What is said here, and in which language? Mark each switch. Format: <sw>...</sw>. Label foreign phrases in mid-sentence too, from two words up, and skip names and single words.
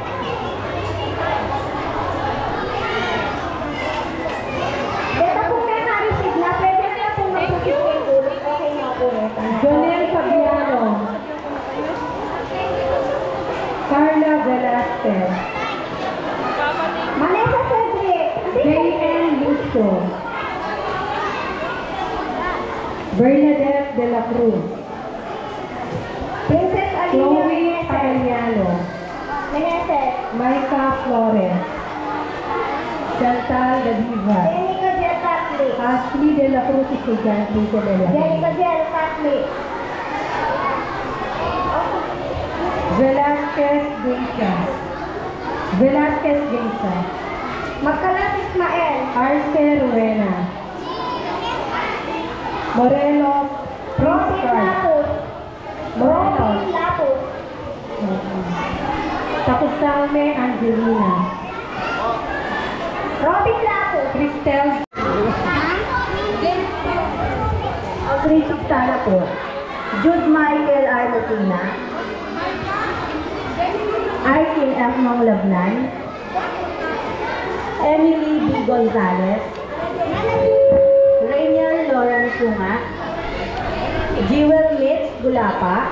<tl>dito po may na-receive na, pwede na po mag-receive yung ulit, okay na po ito. Jonel Fabiano, Carla Velasquez, Manesa Cedric, J.N. Lucio, Bernadette de la Cruz, Chloe Arellano. Maika Flores. Chantal Gadiva. Ashley de la Cruz Estudiante de la Velasquez Geisa. Makalat Ismael. Arce Ruena. Morelos Robin Lapus. Robin Lapus. Takusame Angelina. Robin Lapus. Cristel Agrichik Sana po. Jude Michael Armatina. Arkin F. Manglabnan. Emily B. Gonzalez. Rainier Lauren Sunga. Jewel Mitch Gulapa.</tl>